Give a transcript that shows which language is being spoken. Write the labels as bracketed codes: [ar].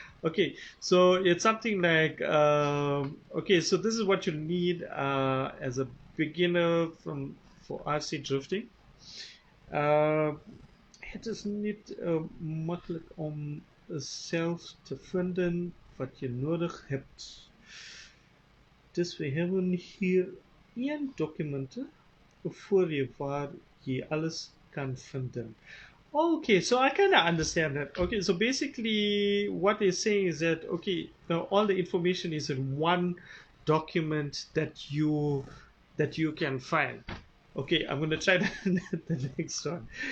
[en] Okay, so it's something like, okay, so this is what you need as a beginner for RC drifting. [nl] Uh, Het is niet makkelijk om zelf te vinden wat je nodig hebt. Dus we hebben hier één document voor je waar je alles kan vinden. [en] Okay, so I kind of understand that. Okay, so basically what they're saying is that, okay, all the information is in one document that you can find. Okay, I'm going to try the next one.